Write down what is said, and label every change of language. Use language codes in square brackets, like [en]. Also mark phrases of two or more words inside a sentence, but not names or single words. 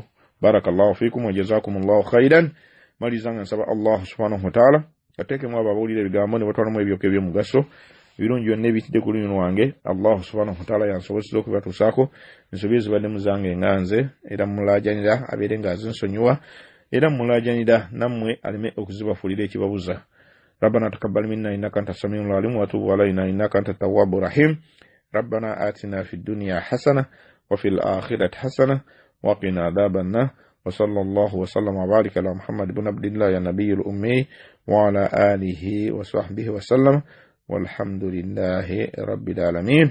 [ar] بارك الله فيكم وجزاكم الله خيرا. [lg] Malizanga nsaba [ar] الله سبحانه وتعالى [lg] ateekemu abo abawulira ebigambo ne batwalamu ebyoka eby'omugaso. Ebirungi byonna ebitidde ku lulimi lwange [ar] الله سبحانه وتعالى [lg] yansobozesa okubatuusaako. Ensobi zibadde muzange nganze era mulajanira abeere ng'azinsonyiwa era mulajanira nammwe aleme okuzibafuulira ekibabuza. [ar] ربنا تقبل منا إنك أنت السميع العليم وتب علينا إنك أنت التواب الرحيم. ربنا آتنا في الدنيا حسنة وفي الآخرة حسنة وقنا عذاب النار. وصلى الله وسلم وبارك على محمد بن عبد الله يا نبي الأمي وعلى آله وصحبه وسلم والحمد لله رب العالمين.